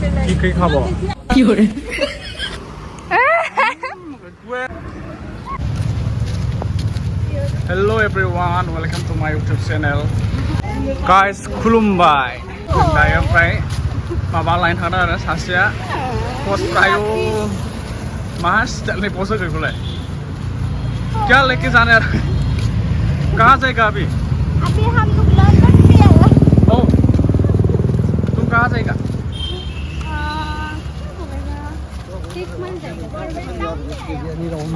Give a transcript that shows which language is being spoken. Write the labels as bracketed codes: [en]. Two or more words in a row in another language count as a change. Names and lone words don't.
[bn] কি খাবো কি করে [en] Hello everyone, welcome to my YouTube channel. Guys, [brx] खुलुमबाय. दायो ओमफ्राय माबा लाइन थांदों आरो सासेया पस्ट प्रायो मा स्टाइलनि पस्ट होगोन बेखौलाय [hi] क्या लेके जाने यार कहाँ जाएगा अभी अभी हम लोग लंदन से आए ओ तुम कहाँ जाएगा 6 मंथ जाएगा